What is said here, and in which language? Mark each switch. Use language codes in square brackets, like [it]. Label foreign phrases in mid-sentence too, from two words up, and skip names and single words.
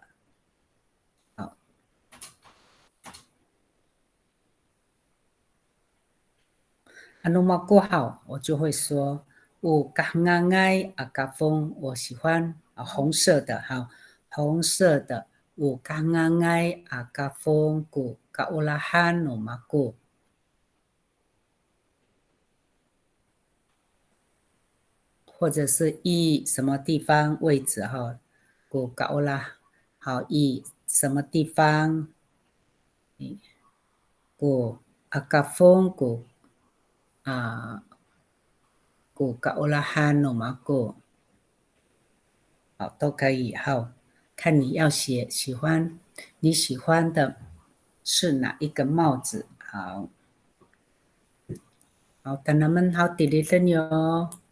[zh] 好， [ami] anu maku [zh] 好，我就会说我 [ami] kahangay akafong， [zh] 我喜欢红色的，好，红色的我 [ami] kahangay akafong ko kaolahan no maku。 [zh] 或者是以什么地方位置哈，古高啦，好，以什么地方， [ami] ku akafong ku ku kaolahan no maku, [zh] 好，都可以，好，看你要写喜欢，你喜欢的是哪一个帽子，好，好，等他们好dilisan哟。